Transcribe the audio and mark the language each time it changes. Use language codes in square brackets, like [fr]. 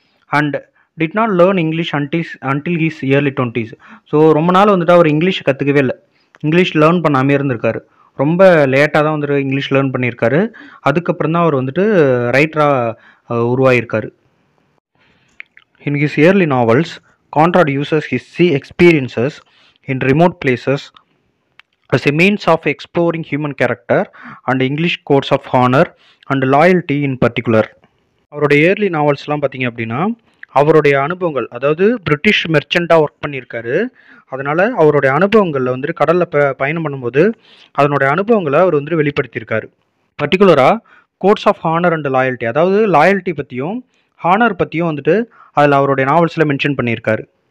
[en] And did not learn English until he's early 20s. [ta] So ரொம்ப நாள் வந்துட்டு அவர் English கற்றுக்கவே இல்லை, இங்கிலீஷ் லேர்ன் பண்ணாமே இருந்திருக்காரு. ரொம்ப லேட்டாக தான் வந்துட்டு இங்கிலீஷ் லேர்ன் பண்ணியிருக்காரு. அதுக்கப்புறம் தான் அவர் வந்துட்டு ரைட்டராக உருவாகியிருக்காரு. [en] In his early novels Conrad uses his sea experiences in remote places as a means of exploring human character and English codes of honor and loyalty in particular. [ta] அவருடைய இயர்லி நாவல்ஸ்லாம் பார்த்தீங்க அப்படின்னா அவருடைய அனுபவங்கள், அதாவது பிரிட்டிஷ் மெர்ச்சண்டாக ஒர்க் பண்ணியிருக்காரு. அதனால் அவருடைய அனுபவங்களில் வந்துட்டு கடலில் பயணம் பண்ணும்போது அதனுடைய அனுபவங்களை அவர் வந்துட்டு வெளிப்படுத்தியிருக்காரு. பர்டிகுலராக [en] codes of honour and loyalty, [ta] அதாவது லாயல்ட்டி பற்றியும் ஹானர் பற்றியும் வந்துட்டு அதில் அவருடைய நாவல்ஸில் மென்ஷன் பண்ணியிருக்காரு.